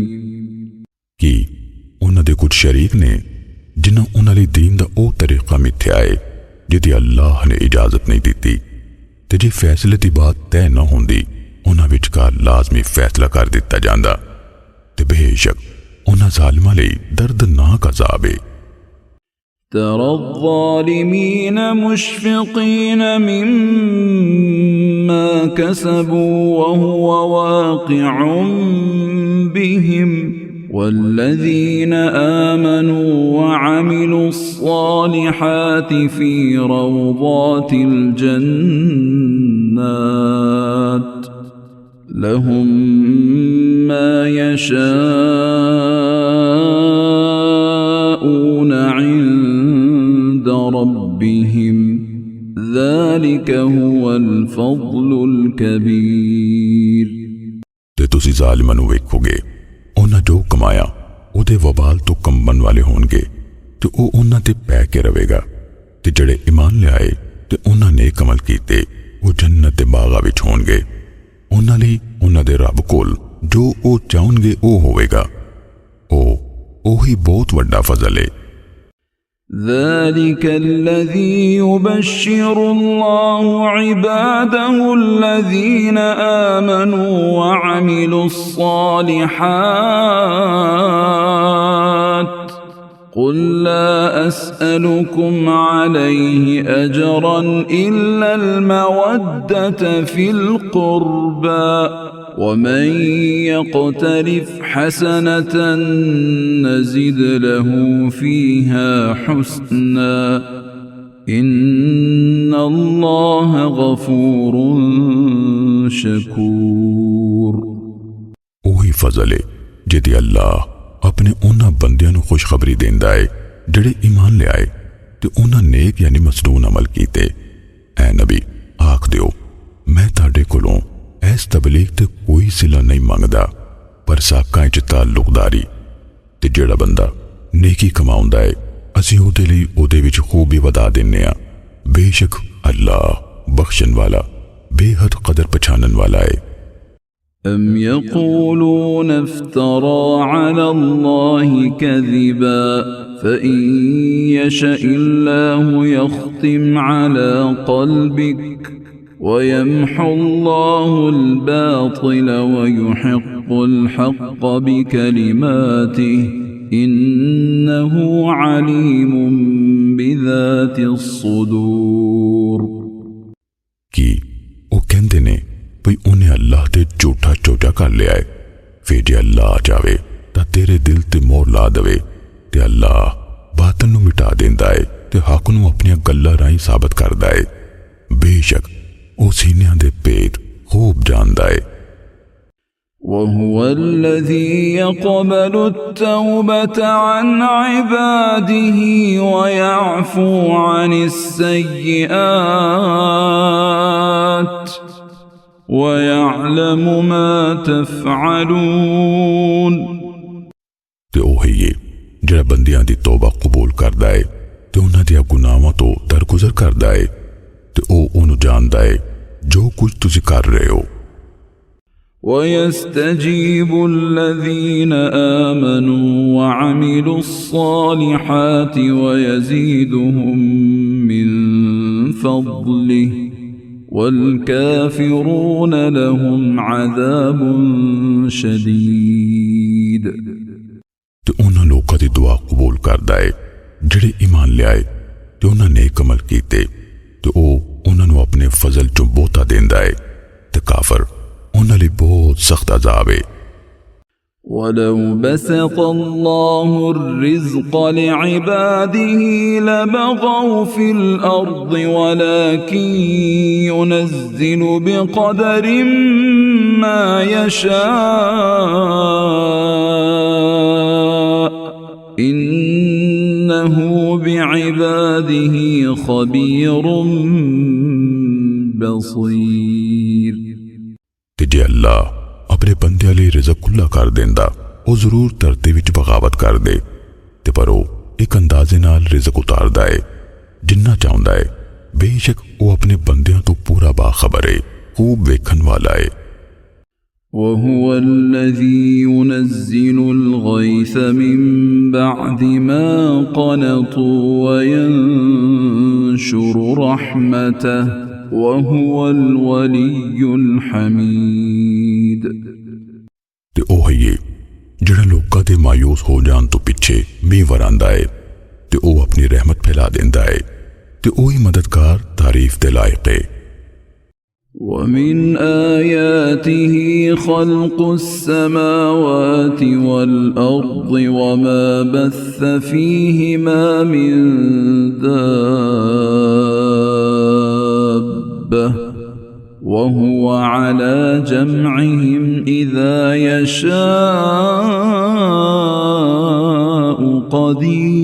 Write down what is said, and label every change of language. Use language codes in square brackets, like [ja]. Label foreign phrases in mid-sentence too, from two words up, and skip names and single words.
[pa] ਕੀ ਉਹਨਾਂ ਦੇ ਕੁਝ ਸ਼ਰੀਕ ਨੇ ਜਿਨ੍ਹਾਂ ਉਹਨਾਂ ਲਈ ਦੀਨ ਦਾ ਉਹ ਤਰੀਕਾ ਮਿੱਥਿਆ ਹੈ ਜਿਹਦੀ ਅੱਲਾਹ ਨੇ ਇਜਾਜ਼ਤ ਨਹੀਂ ਦਿੱਤੀ ਤੇ ਜੇ ਫੈਸਲੇ ਦੀ ਬਾਤ ਤੈਅ ਨਾ ਹੁੰਦੀ ਉਹਨਾਂ ਵਿਚਕਾਰ ਲਾਜ਼ਮੀ ਫੈਸਲਾ ਕਰ ਦਿੱਤਾ ਜਾਂਦਾ ਤੇ ਬੇਸ਼ੱਕ ਉਹਨਾਂ ਜ਼ਾਲਿਮਾਂ ਲਈ ਦਰਦਨਾਕ ਅਜ਼ਾਬ ਹੈ۔ [ar] ترى الظالمين مشفقين مما كسبوا وهو واقع بهم والذين آمنوا وعملوا الصالحات في روضات الجنات لهم ما يشاءون عند ربهم ذلك هو الفضل الكبير [pa] ਤੇ ਤੁਸੀਂ ਜ਼ਾਲਿਮਾਂ ਨੂੰ ਵੇਖੋਗੇ ਉਹਨਾਂ ਜੋ ਕਮਾਇਆ ਉਹਦੇ ਵਬਾਲ ਤੋਂ ਕੰਬਣ ਵਾਲੇ ਹੋਣਗੇ ਤੇ ਉਹ ਉਹਨਾਂ ਤੇ ਪੈ ਕੇ ਰਵੇਗਾ ਤੇ ਜਿਹੜੇ ਈਮਾਨ ਲਿਆਏ ਤੇ ਉਹਨਾਂ ਨੇ ਅਮਲ ਕੀਤੇ ਉਹ ਜੰਨਤ ਦੇ ਬਾਗਾਂ ਵਿੱਚ ਹੋਣਗੇ ਉਹਨਾਂ ਲਈ ਉਹਨਾਂ ਦੇ ਰੱਬ ਕੋਲ ਜੋ ਉਹ ਚਾਹਣਗੇ ਉਹ ਹੋਵੇਗਾ ਉਹੀ ਬਹੁਤ ਵੱਡਾ ਫਜ਼ਲ ਹੈ [ar] ذلك الذي يبشر الله عباده الذين آمنوا وعملوا الصالحات قل لا أسألكم عليه أجرا إلا المودة في القربى ومن يقترف حسنة نزد له فيها حسنا إن الله غفور شكور [pa] ਉਹੀ ਫਜ਼ਲ ਹੈ ਜਿਹਦੀ ਅੱਲਾਹ ਆਪਣੇ ਉਹਨਾਂ ਬੰਦਿਆਂ ਨੂੰ ਖੁਸ਼ਖਬਰੀ ਦਿੰਦਾ ਹੈ ਜਿਹੜੇ ਈਮਾਨ ਲਿਆਏ ਤੇ ਉਹਨਾਂ ਨੇਕ ਯਾਨੀ ਮਸਨੂਨ ਅਮਲ ਕੀਤੇ ਐ ਨਬੀ ਆਖ ਦਿਓ ਮੈਂ ਤੁਹਾਡੇ ਕੋਲੋਂ ਇਸ ਤਬਲੀਗ ਤੇ ਕੋਈ ਸਿਲਾ ਨਹੀਂ ਮੰਗਦਾ ਪਰ ਸਾਕਾਂ 'ਚ ਤਾਲੁਕਦਾਰੀ ਤੇ ਜਿਹੜਾ ਬੰਦਾ ਨੇਕੀ ਕਮਾਉਂਦਾ ਹੈ ਅਸੀਂ ਉਹਦੇ ਲਈ ਉਹਦੇ ਵਿੱਚ ਖੂਬੀ ਵਧਾ ਦਿੰਨੇ ਆ ਬੇਸ਼ੱਕ ਅੱਲਾਹ ਬਖਸ਼ਣ ਵਾਲਾ ਬੇਹੱਦ ਕਦਰ ਪਛਾਣਨ ਵਾਲਾ ਹੈ [ar] أم يقولون افترى على الله كذبا فإن يشأ الله يختم على قلبك ويمحو الله الباطل ويحق الحق بكلماته إنه عليم بذات الصدور [pa] ਕੀ ਉਹ ਕਹਿੰਦੇ ਨੇ ਭਈ ਉਹਨੇ ਅੱਲਾਹ ਤੇ ਝੂਠਾ ਚੋਚਾ ਕਰ ਲਿਆ ਹੈ ਫਿਰ ਜੇ ਅੱਲਾਹ ਚਾਵੇ ਤਾਂ ਤੇਰੇ ਦਿਲ ਤੇ ਮੋਹਰ ਲਾ ਦੇਵੇ ਤੇ ਅੱਲਾਹ ਬਾਤਲ ਨੂੰ ਮਿਟਾ ਦਿੰਦਾ ਹੈ ਤੇ ਹੱਕ ਨੂੰ ਆਪਣੀਆਂ ਗੱਲਾਂ ਰਾਹੀਂ ਸਾਬਤ ਕਰਦਾ ਹੈ ਬੇਸ਼ੱਕ ਉਹ ਸੀਨਿਆਂ ਦੇ ਭੇਦ ਖੂਬ ਜਾਣਦਾ ਹੈ [ar] وهو الذي يقبل التوبة عن عباده ويعفو عن السيئات ويعلم ما تفعلون [pa] ਤੇ ਉਹ ਹੀ ਹੈ ਜਿਹੜਾ ਬੰਦਿਆਂ ਦੀ ਤੌਬਾ ਕਬੂਲ ਕਰਦਾ ਹੈ ਤੇ ਉਹਨਾਂ ਦੇ ਗੁਨਾਹਾਂ ਤੋਂ ਦਰਗੁਜ਼ਰ ਕਰਦਾ ਹੈ ਤੇ ਉਹ ਉਹਨੂੰ ਜਾਣਦਾ ਹੈ ਜੋ ਕੁਝ ਤੁਸੀਂ ਕਰ ਰਹੇ ਹੋ [ar] ويستجيب الذين آمنوا وعملوا الصالحات ويزيدهم من فضله والكافرون لهم عذاب شديد [pa] ਤੇ ਉਹਨਾਂ ਲੋਕਾਂ ਦੀ ਦੁਆ ਕਬੂਲ ਕਰਦਾ ਹੈ ਜਿਹੜੇ ਈਮਾਨ ਲਿਆਏ ਤੇ ਉਹਨਾਂ ਨੇ ਅਮਲ ਕੀਤੇ ਤੇ ਉਹ ਉਹਨਾਂ ਨੂੰ ਆਪਣੇ ਫਜ਼ਲ ਚੋਂ ਬਹੁਤਾ ਦਿੰਦਾ ਹੈ ਤੇ ਕਾਫਰ ਉਹਨਾਂ ਲਈ ਬਹੁਤ ਸਖਤ ਅਜ਼ਾਬ ਹੈ [ar] ولو بسط الله الرزق لعباده لبغوا في الأرض ولكن ينزل بقدر ما يشاء إنه بعباده خبير بصير [pa] ਤੇ ਜੇ ਅੱਲਾਹ ਆਪਣੇ ਬੰਦਿਆਂ ਲਈ ਰਿਜ਼ਕ ਖੁੱਲਾ ਕਰ ਦਿੰਦਾ ਉਹ ਜ਼ਰੂਰ ਧਰਤੀ ਵਿੱਚ ਬਗਾਵਤ ਕਰਦੇ ਤੇ ਪਰ ਉਹ ਇੱਕ ਅੰਦਾਜ਼ੇ ਨਾਲ ਰਿਜ਼ਕ ਉਤਾਰਦਾ ਹੈ ਜਿੰਨਾ ਚਾਹੁੰਦਾ ਹੈ ਬੇਸ਼ੱਕ ਉਹ ਆਪਣੇ ਬੰਦਿਆਂ ਤੋਂ ਪੂਰਾ ਬਾਖਬਰ ਹੈ ਖੂਬ ਵੇਖਣ ਵਾਲਾ ਹੈ [ar] وهو الذي ينزل الغيث من بعد ما قنطوا وينشر رحمته وهو الولي الحميد [pa] ਤੇ ਉਹ ਹੀ ਹੈ ਜਿਹੜਾ ਲੋਕਾਂ ਦੇ ਮਾਯੂਸ ਹੋ ਜਾਣ ਤੋਂ ਪਿੱਛੇ ਮੀਂਹ ਵਰਾਂਦਾ ਹੈ ਤੇ ਉਹ ਆਪਣੀ ਰਹਿਮਤ ਫੈਲਾ ਦਿੰਦਾ ਹੈ ਤੇ ਉਹ ਹੀ ਮਦਦਗਾਰ ਤਾਰੀਫ ਦੇ ਲਾਇਕ ਹੈ [ar] ومن آياته خلق السماوات والأرض وما بث فيهما من دابة وهو على جمعهم إذا يشاء قدير